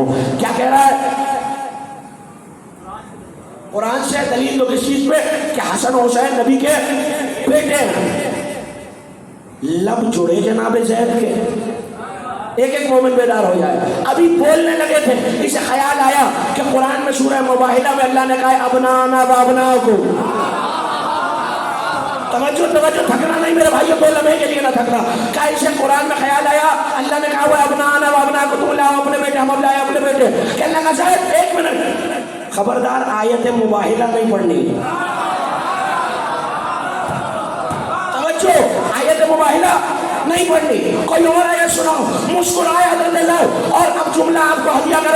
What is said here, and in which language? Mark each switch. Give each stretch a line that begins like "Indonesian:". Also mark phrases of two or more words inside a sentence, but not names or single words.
Hindi: क्या कह रहा है कुरान से? दलील दो किस चीज़ पे? कि हसन हुसैन नबी के बेटे हैं। लब जुड़े जनाब ज़ैद के, एक एक मोमिन बेदार हो जाए। अभी बोलने लगे थे, इसे ख्याल आया कि कुरान में सूरह मुबाहिला में अल्लाह ने कहा
Arabic: أبناءنا وأبناءكم.
Hindi: तवज्जो तवज्जो, थकना नहीं मेरे भाइयों, 2 लम्हे के लिए ना थकना। क्या इसे कुरान में ख्याल आया? अल्लाह ने कहा हुआ
Arabic: أبناءنا وأبناءكم,
Hindi: तुम लाओ अपने बेटे, हम लाए अपने बेटे। कहने लगा ज़ैद 1 मिनट, खबरदार आयत मुबाहिला नहीं पढ़नी। तवज्जो, आयत मुबाहिला नहीं पढ़नी। कोई और आयत सुनाओ। मुस्कुराया और अब जुमला आपको हदिया करो।